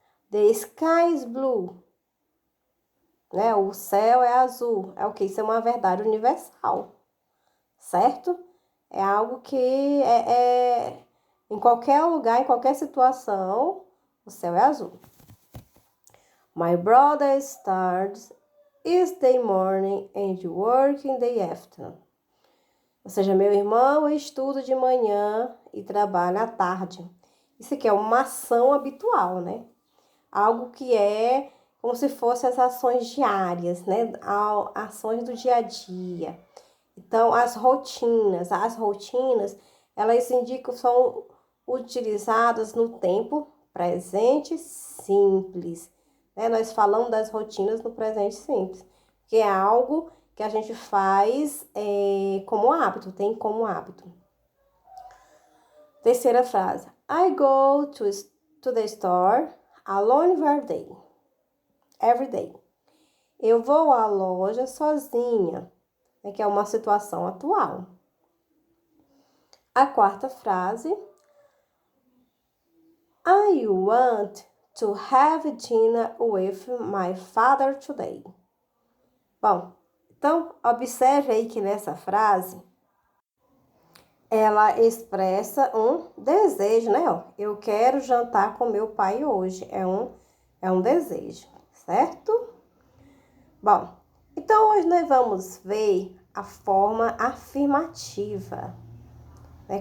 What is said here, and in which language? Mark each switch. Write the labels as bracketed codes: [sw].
[en] The sky is blue. [pt] Né? O céu é azul. É o quê? Isso é uma verdade universal, certo? É algo que em qualquer lugar, em qualquer situação, o céu é azul. [en] My brother starts is the morning and work in the afternoon. [pt] Ou seja, meu irmão estuda de manhã e trabalha à tarde. Isso aqui é uma ação habitual, né? Algo que é como se fossem as ações diárias, né? Ações do dia a dia. Então, as rotinas, elas indicam, são utilizadas no tempo presente simples, né? Nós falamos das rotinas no presente simples, que é algo que a gente faz como hábito, tem como hábito. Terceira frase. [en] I go to the store alone every day. [pt] Eu vou à loja sozinha, né, que é uma situação atual. A quarta frase. [en] I want to have dinner with my father today. [pt] Bom, então observe aí que nessa frase ela expressa um desejo, né? Eu quero jantar com meu pai hoje. É um desejo, certo? Bom, então hoje nós vamos ver a forma afirmativa, né?